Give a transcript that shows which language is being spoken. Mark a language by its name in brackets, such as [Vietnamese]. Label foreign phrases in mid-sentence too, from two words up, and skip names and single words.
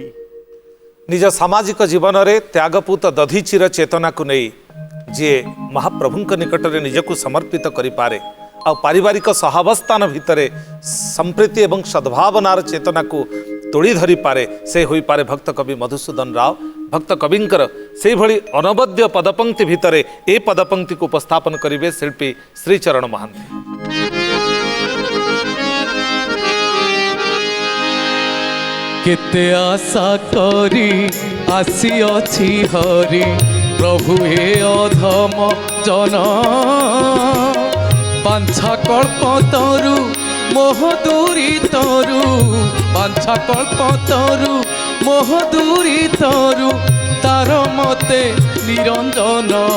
[Odia] ନିଜ ସାମାଜିକ ଜୀବନରେ ତ୍ୟାଗପୂତ ଦଧିଚିର ଚେତନାକୁ ନେଇ ଯିଏ ମହାପ୍ରଭୁଙ୍କ ନିକଟରେ ନିଜକୁ ସମର୍ପିତ କରିପାରେ ଆଉ ପାରିବାରିକ ସହାବସ୍ଥାନ ଭିତରେ ସମ୍ପ୍ରୀତି ଏବଂ ସଦ୍ଭାବନାର ଚେତନାକୁ ତୋଳି ଧରିପାରେ ସେ ହୋଇପାରେ ଭକ୍ତ କବି ମଧୁସୂଦନ ରାଓ ଭକ୍ତ କବିଙ୍କର ସେଇଭଳି ଅନବଦ୍ୟ ପଦପଂକ୍ତି ଭିତରେ ଏ ପଦପଂକ୍ତିକୁ ଉପସ୍ଥାପନ କରିବେ ଶିଳ୍ପୀ ଶ୍ରୀଚରଣ ମହାନ୍ତି। କେତେ ଆଶା କରି ଆସି ହରି ପ୍ରଭୁ ହେ ଅଧମ ଜନ ବାଞ୍ଛା କଳ୍ପ ତରୁ ମୋହ ଦୂରି ତରୁ ବାଞ୍ଛା କଳ୍ପ ତରୁ ମୋହ ଦୂରି ତରୁ ତାର ମତେ ନିରଞ୍ଜନ